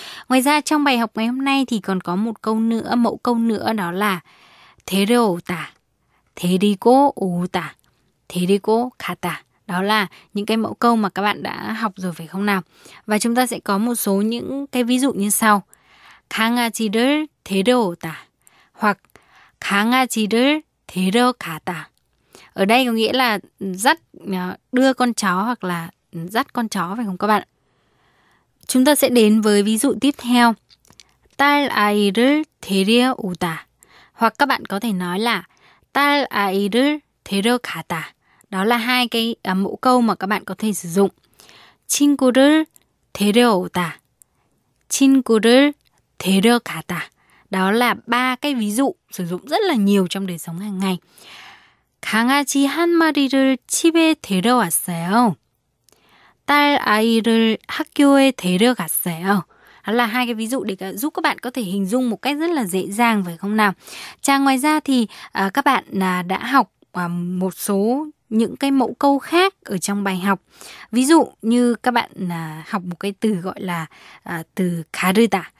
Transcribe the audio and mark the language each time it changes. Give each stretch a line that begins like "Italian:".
Vietnamese: Ngoài ra trong bài học ngày hôm nay thì còn có một câu nữa, mẫu câu nữa đó là
Korean: 데리고 오다, 데리고 오다, 데리고 가다.
Vietnamese: Đó là những cái mẫu câu mà các bạn đã học rồi phải không nào? Và chúng ta sẽ có một số những cái ví dụ như sau.
Korean: 강아지를 데리고 오다. Hoặc 강아지를 데려가다.
Vietnamese: Ở đây có nghĩa là dắt, đưa con chó hoặc là dắt con chó phải không các bạn? Chúng ta sẽ đến với ví dụ tiếp theo.
Korean: 딸아이를 데려오다.
Vietnamese: Hoặc các bạn có thể nói là
Korean: 딸아이를 데려가다.
Vietnamese: Đó là hai cái mẫu câu mà các bạn có thể sử dụng.
Korean: 친구를 데려오다. 친구를 데려가다.
Vietnamese: Đó là ba cái ví dụ sử dụng rất là nhiều trong đời sống hàng ngày.
Korean: 강아지 한 마리를 집에 데려왔어요. 딸 아이를 학교에 데려갔어요.
Vietnamese: Đó là hai cái ví dụ để giúp các bạn có thể hình dung một cách rất là dễ dàng phải không nào? Chàng ngoài ra thì các bạn đã học một số những cái mẫu câu khác ở trong bài học. Ví dụ như các bạn học một cái từ gọi là từ 가르다.